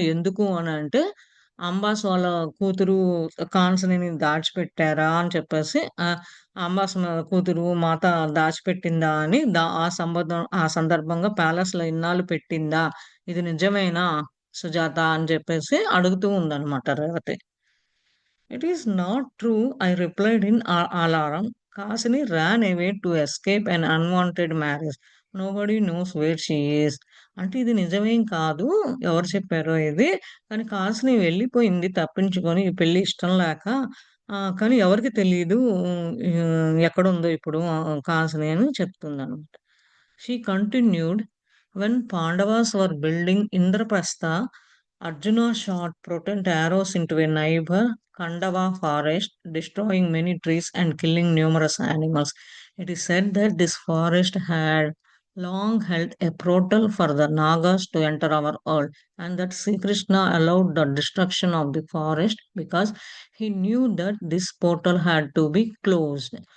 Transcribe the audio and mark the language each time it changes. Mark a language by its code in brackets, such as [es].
[te] ఎందుకు అనంటే, అంబాస్ వాళ్ళ కూతురు కాన్సనిని దాచిపెట్టారా అని చెప్పేసి అంబాస్ కూతురు మాత దాచిపెట్టిందా అని ఆ సందర్భంగా ప్యాలెస్‌లో ఇన్నాళ్ళు పెట్టిందా? ఇది నిజమేనా సుజాత అని చెప్పేసి అడుగుతూ ఉందన్నమాట Revathi. [en] It is not true, I replied in alarm. Kasini ran away to escape an unwanted marriage. Nobody knows where she is. [te] అంటే ఇది నిజమేం కాదు. ఎవరు చెప్పారో ఇది. కానీ కాసిని వెళ్ళిపోయింది తప్పించుకొని ఈ పెళ్లి ఇష్టం లేక. కానీ ఎవరికీ తెలీదు ఎక్కడుందో ఇప్పుడు కాసిని అని చెప్తుందనమాట. [en] She continued, when Pandavas were building Indraprastha, Arjuna shot potent arrows into a neighbor Kandava forest, destroying many trees and killing numerous animals. It is said that this forest had long held a portal for the Nagas to enter our world, and that Sri Krishna allowed the destruction of the forest because he knew that this portal had to be closed.